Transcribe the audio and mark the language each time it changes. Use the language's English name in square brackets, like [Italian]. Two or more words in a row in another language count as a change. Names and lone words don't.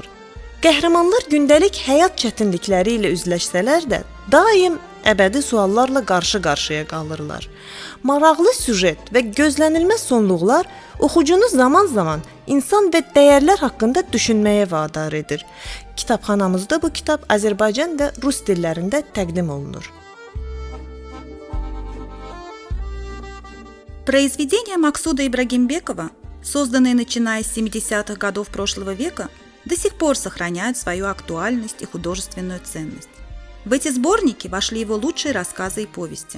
[Azerbaijani] Qəhrəmanlar gündəlik həyat çətinlikləri ilə üzləşsələr də, daim əbədi suallarla qarşı-qarşıya qalırlar. Maraqlı süjet və gözlənilməz sonluqlar oxucunu zaman-zaman insan və dəyərlər haqqında düşünməyə vadar edir. Kitabxanamızda bu kitab Azərbaycan və Rus dillərində təqdim olunur. [Russian] Произведения Максуда Ибрагимбекова, созданные начиная с 70-х годов прошлого века, до сих пор сохраняют свою актуальность и художественную ценность. В эти сборники вошли его лучшие рассказы и повести.